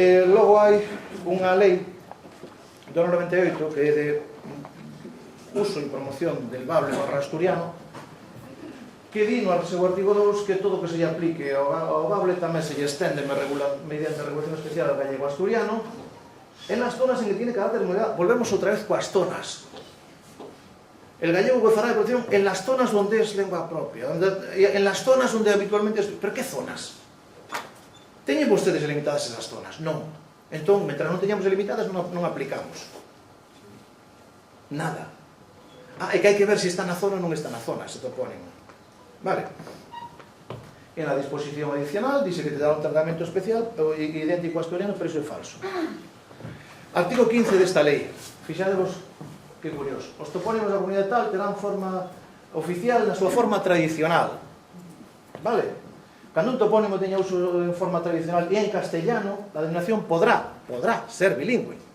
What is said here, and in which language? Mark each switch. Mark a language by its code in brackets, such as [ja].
[gl] Logo hai unha lei do 98 que é de uso e promoción del bable barra asturiano, que di no seu artigo 2 que todo o que se lle aplique ao bable tamén se lle estende mediante regulación especial ao gallego asturiano [es] en las zonas en que tiene carácter modalidad. [gl] Volvemos outra vez coas zonas. [es] El gallego gozará de protección en las zonas donde es lengua propia, en las zonas donde habitualmente es... ¿Pero qué zonas? [gl] ¿Teñen vostedes delimitadas esas zonas? Non. Entón, mentre non teñamos delimitadas, non aplicamos. Nada. É que hai que ver se está na zona ou non está na zona, ese topónimo. Vale. [es] En la disposición adicional dice que te dará un tratamiento especial idéntico a asturiano, [gl] pero iso é falso. Artigo 15 desta lei. Fixadevos que curioso. Os topónimos da comunidade tal terán forma oficial na súa forma tradicional. Vale? Cando un topónimo teña uso en forma tradicional e en castellano, a denominación podrá ser bilingüe.